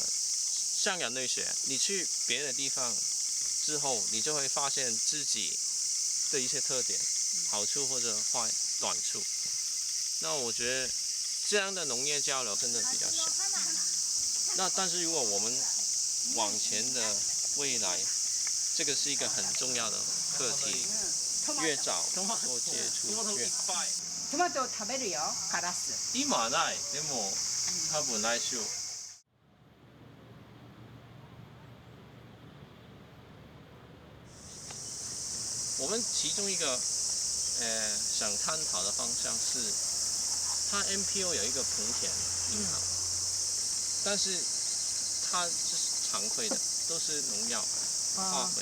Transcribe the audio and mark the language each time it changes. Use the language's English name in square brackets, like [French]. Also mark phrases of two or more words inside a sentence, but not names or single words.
[Chinese] 香港内学，你去别的地方之后，你就会发现自己的一些特点，好处或者坏短处。那我觉得这样的农业交流真的比较少。那但是如果我们往前的未来，这个是一个很重要的课题，越早做接触越好。 [Japanese] トマトを食べるよ、カラス。今はない。でも多分来週。 [Chinese] 我们其中一个想探讨的方向是，它 MPO 有一个棚田银行，但是它就是常规的，都是农药、化肥。